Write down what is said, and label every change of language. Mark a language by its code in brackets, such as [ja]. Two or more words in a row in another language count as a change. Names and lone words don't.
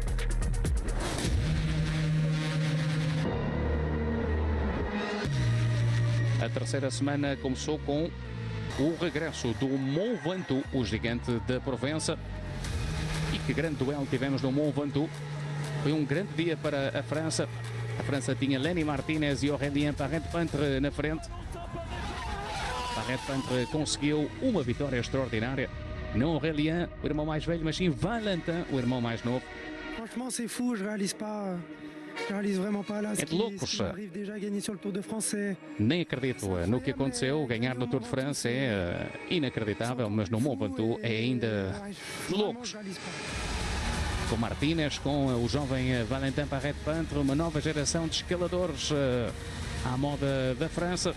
[pt] A terceira semana começou com o regresso do Mont Ventoux, o gigante da Provença. E que grande duelo tivemos no Mont Ventoux. Foi um grande dia para a França. A França tinha Lenny Martinez e Aurélien Parent-Peintre na frente. Parent-Peintre conseguiu uma vitória extraordinária. Não Aurélien, o irmão mais velho, mas sim Valentin, o irmão mais novo. [fr] Franchement, c'est fou, je réalise vraiment pas là [pt] É de loucos. [fr] arrive déjà à gagner sur le Tour de France. [pt] Nem acredito no que aconteceu. Ganhar no Tour de France é inacreditável, mas no Mont Ventoux é ainda de loucos. Com Martínez, com o jovem Valentin Parent-Peintre, uma nova geração de escaladores à moda da França.